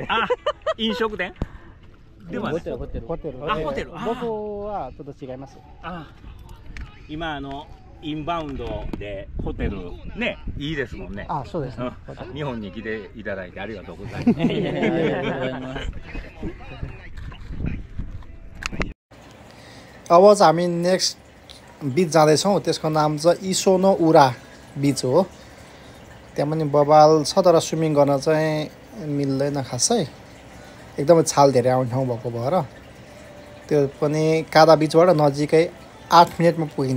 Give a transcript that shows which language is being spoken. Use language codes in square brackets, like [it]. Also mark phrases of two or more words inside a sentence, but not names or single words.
[ja] あ、飲食店？ではホテル。あ、ホテル。僕はちょっと違います。あ、今インバウンドでホテルね、いいですもんね。あ、そうですね。日本に来ていただいてありがとうございます。 [ne] अब चाहिँ हामी नेक्स्ट बिच जाँदैछौँ। त्यसको नाम चाहिँ इसोनो उरा बिच हो। त्यहाँ पनि बबाल छ, तर स्विमिङ गर्न चाहिँ मिल्दैन खासै। एकदमै छाल धेरै आउने ठाउँ भएको भएर त्यो पनि कादा बिचबाट नजिकै 8 मिनटमा पुगिन्छ।